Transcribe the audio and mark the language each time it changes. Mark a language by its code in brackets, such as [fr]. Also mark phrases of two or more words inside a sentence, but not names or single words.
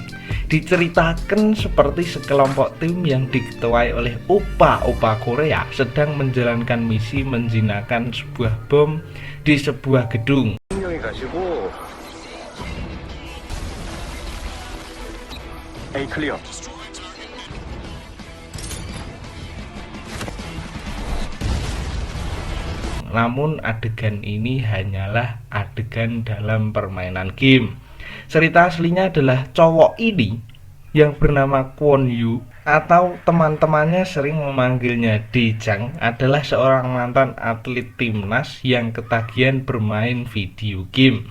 [id] Diceritakan seperti sekelompok tim yang diketuai oleh opa-opa Korea sedang menjalankan misi menjinakkan sebuah bom di sebuah gedung. [ko] 명이 가시고 A 클리어. [id] Namun adegan ini hanyalah adegan dalam permainan game. Cerita aslinya adalah cowok ini yang bernama Kwon Yu atau teman-temannya sering memanggilnya Dejang adalah seorang mantan atlet timnas yang ketagihan bermain video game.